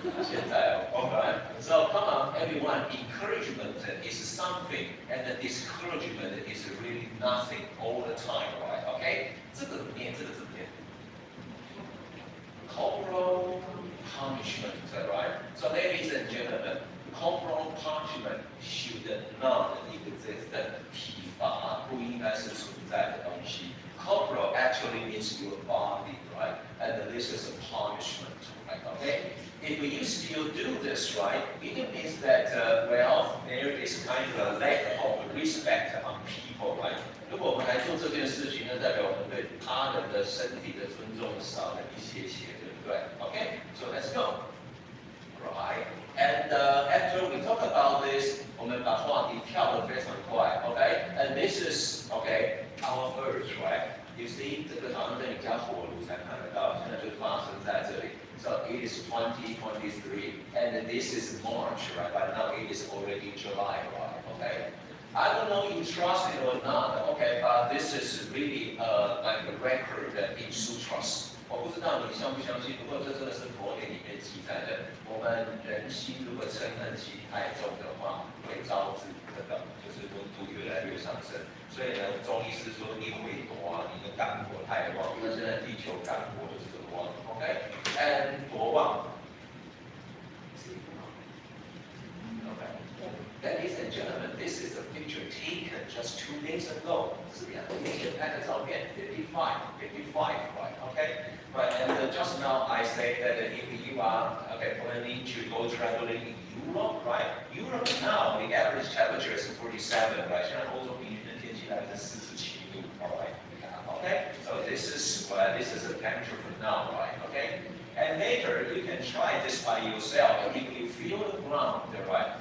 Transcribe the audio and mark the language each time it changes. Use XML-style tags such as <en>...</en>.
<zh>现在哦</zh> <en>，OK。So come on, everyone, encouragement is something, and the discouragement is really nothing all the time, right?</en> <zh>OK， 这个怎么念？</zh> <en>Corporal punishment, right? So ladies and gentlemen, corporal punishment should not exist.</en> <zh>体罚不应该是存在的东西。</zh> <en>Corporal actually means your body, right? And this is a punishment, right? Okay. If you still do this, right, it means that well, there is kind of a lack of respect on people, right?</en> <zh>如果我们来做这件事情呢，代表我们对他人的身体的尊重少了一些，对不对 ？</zh> <en>Okay, so let's go. Right. And after we talk about this,</en> <zh>我们把话题跳得非常快</zh> <en>，OK? And this is okay, our Earth, right? You see，</en> <zh>这个好像在你家火炉才看得到，现在就发生在这里。</zh> <en>So it is 2023, and this is March, right? But now it is already July, right? Okay. I don't know if you trust it or not, okay? But this is really like a record in sutras.</en> <zh>我不知道你相不相信，不过这真的是佛典里面记载的。我们人心如果嗔恨心太重的话，会招致这个就是温度越来越上升。所以呢，中医师说你会多啊，你的肝火太旺。那现在地球肝火就是这个旺 ，OK？And 多旺 ？OK。</zh> <en>Ladies and gentlemen, this is a picture taken just 2 days ago.</en> <zh>是2天前拍的照片 ，55, right?</zh> <en>Okay. Right, and just now I say that if you are planning to go traveling in Europe, right? Europe now the average temperature is 47, right?</en> <zh>现在欧洲平均的天气大概是47度 ，alright?</zh> <en>Okay, so this is a temperature for now, right? Okay. And later you can try this by yourself. If you feel the ground, right?</en>